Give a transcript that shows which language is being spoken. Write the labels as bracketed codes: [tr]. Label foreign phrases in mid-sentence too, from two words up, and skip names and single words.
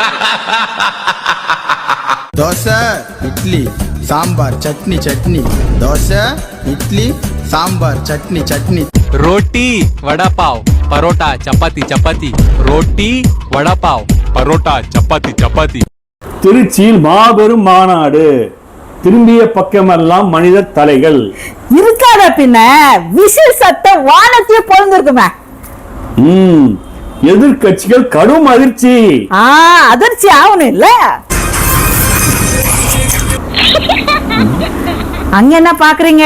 [ta] தோசை இட்லி சாம்பார் சட்னி சட்னி தோசை இட்லி சாம்பார் சட்னி சட்னி [hi] रोटी वड़ा पाव परोटा चपाती चपाती रोटी वड़ा पाव परोटा चपाती चपाती [ta] திருச்சியில் மாபெரும் மாநாடு. திரும்பிய பக்கமெல்லாம் மனித தலைகள். இருக்காத பின்ன விசில் சத்தம் வானத்தையே பொழுந்திருக்குமே. எதிர்கட்சிகள் கடும் அதிர்ச்சி. அதிர்ச்சி ஆகணும் இல்ல. அங்க என்ன பாக்குறீங்க?